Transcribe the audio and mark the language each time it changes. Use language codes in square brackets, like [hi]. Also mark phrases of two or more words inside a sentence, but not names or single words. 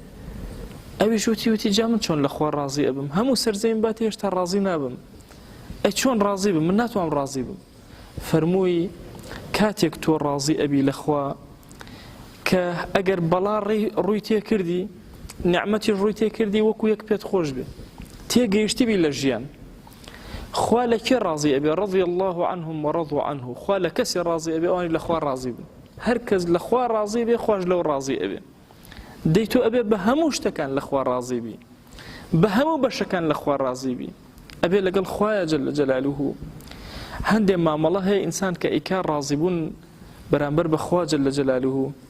[ckb] ئەویش وتی جا من چۆن لە خوا ڕازی ئەبم هەموو سەرزەیم بات هێشتا ڕازی نابم ئەی چۆن ڕازی بم من ناتوانم ڕازی بم فەرمووی کاتێک تۆ ڕازی ئەبی لە خوا کە ئەگەر بەڵا ڕووی تێ کردی نعمەتی ڕووی تێ کردی وەکو یەک پێت خۆش بێ تێگەیشتیبی لە ژیان خوا لە کێ ڕازی ئەبێ [ar] رضی الله عنهم ورضوا عنه [ckb] خوا لە کەسی ڕازی ئەبێ ئەوانی لە خوا ڕازی بن هەر کەس لە خوا ڕازی بێ خوش لەو ڕازی ئەبێ دەی تۆ ئەبێ بە هەموو شتەکان لە خوا ڕازی بی بە هەموو بەشەکان لە خوا ڕازی بی ئەبێ لەگەڵ خوایە [ar] جەل جەلالوه [ckb] هەندێک مامەڵە هەیە ئینسان کە ئیکا ڕازی بوون بەرامبەر بە خوا [ar] جەل جەلالوه